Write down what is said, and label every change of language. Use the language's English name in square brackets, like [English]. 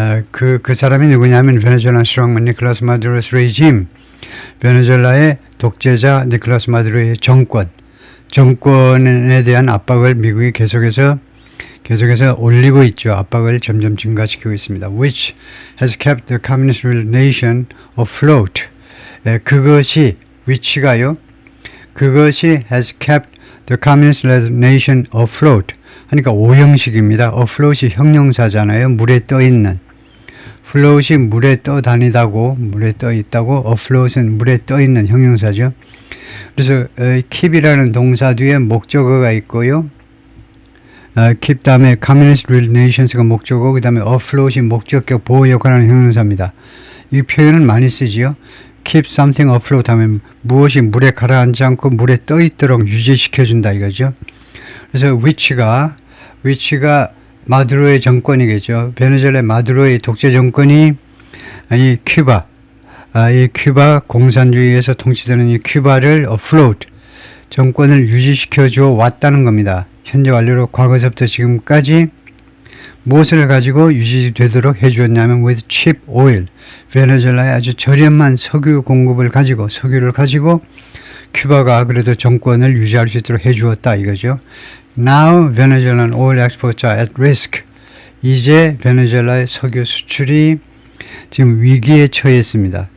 [Korean] 그 사람이 누구냐면 베네수엘라 스트롱맨 니콜라스 마두로스 레짐, 베네수엘라의 독재자 니콜라스 마두로의 정권에 대한 압박을 미국이 계속해서 올리고 있죠. 압박을 점점 증가시키고 있습니다. [English] Which has kept the communist nation afloat. [Korean] 그것이 which가요. 그것이 [English] has kept the communist nation afloat. [Korean] 그러니까 오형식입니다. afloat이 형용사잖아요. 물에 떠 있는. float이 물에 떠 다니다고, 물에 떠 있다고, afloat은 물에 떠 있는 형용사죠. 그래서 keep이라는 동사 뒤에 목적어가 있고요. keep 다음에 [English] communist relations [Korean] 가 목적어, 그 다음에 afloat이 목적격 보호 역할하는 형용사입니다. 이 표현은 많이 쓰지요. [English] keep something afloat [Korean] 하면 무엇이 물에 가라앉지 않고 물에 떠 있도록 유지시켜준다 이거죠. 그래서 which가 마두로의 정권이겠죠. 베네수엘라 마두로의 독재 정권이 이 큐바 공산주의에서 통치되는 이 큐바를 afloat 정권을 유지시켜 줘 왔다는 겁니다. 현재 완료로 과거서부터 지금까지 무엇을 가지고 유지되도록 해주었냐면 [English] with cheap oil, [Korean] 베네수엘라의 아주 저렴한 석유를 가지고 큐바가 그래도 정권을 유지할 수 있도록 해주었다 이거죠. [English] Now Venezuelan oil exports are at risk. [Korean] 이제 베네수엘라의 석유 수출이 지금 위기에 처했습니다.